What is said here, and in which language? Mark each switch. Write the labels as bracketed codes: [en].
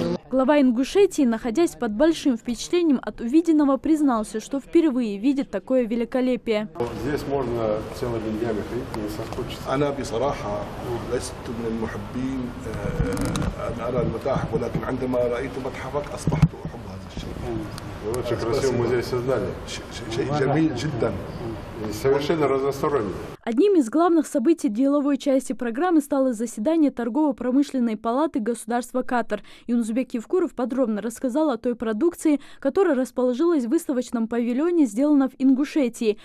[ru] Глава Ингушетии, находясь под большим впечатлением от увиденного, признался, что впервые видит такое великолепие. Здесь можно целыми днями ходить, не соскучиться. [ar] أنا بصراحة لست من المحبين أرى المتاحف ولكن عندما رأيت متحفك أصبحت أحب هذا الشيء. [ru] Вы очень красивый музей создали. [ar] شيء جميل جدا. [ru] Совершенно разносторонний. Одним из главных событий деловой части программы стало заседание Торгово-промышленной палаты государства Катар. Юнусбек Евкуров подробно рассказал о той продукции, которая расположилась в выставочном павильоне, сделана в Ингушетии.